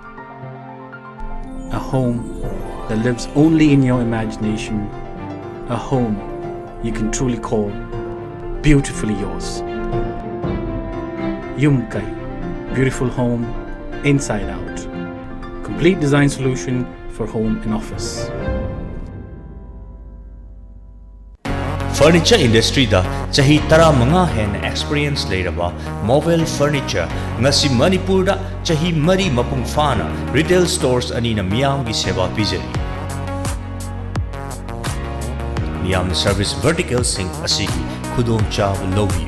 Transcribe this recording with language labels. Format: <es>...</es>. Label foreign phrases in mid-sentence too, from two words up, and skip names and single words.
<en>A home that lives only in your imagination, a home you can truly call beautifully yours. Yumkai, beautiful home inside out. Complete design solution for home and office. Furniture industry</en> <mni>da chahi tara manga hen experience leiraba Mobile Furniture ngasi Manipur da chahi mari mapung fana</mni> <en>retail stores</en> <mni>ani na miyam gi seva pijari. Miyam</mni> <en>service vertical</en> <mni>sing asigi khudong chaw lobby.</mni>